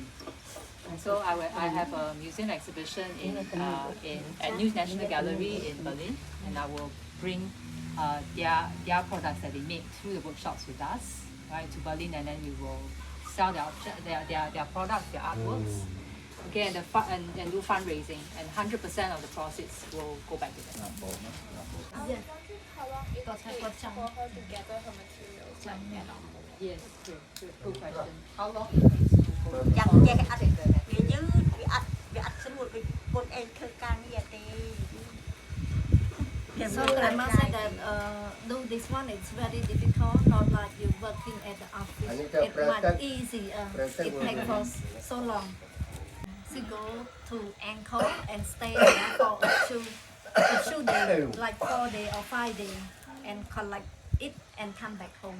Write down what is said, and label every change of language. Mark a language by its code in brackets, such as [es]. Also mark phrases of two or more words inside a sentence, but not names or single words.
[en] And so I have a museum exhibition at New National Gallery in Berlin, and I will bring their products that they make through the workshops with us, right, to Berlin, and then we will sell their products, their artworks. Okay, and do fundraising, and 100% of the profits will go back to them. How long it takes for her to gather her materials like that? Yes, good question. How long it takes to go? [km] យ៉ាងចេះអត់វាយឺតវាអត់ស្រួលដូចកូនឯងធ្វើការងារទេ [en] So grandma said that do this one it's very difficult, not like you working at the office. It's much easy. It takes for so long. She go to Angkor and stay there for two days, like 4 days or 5 days, and collect it and come back home.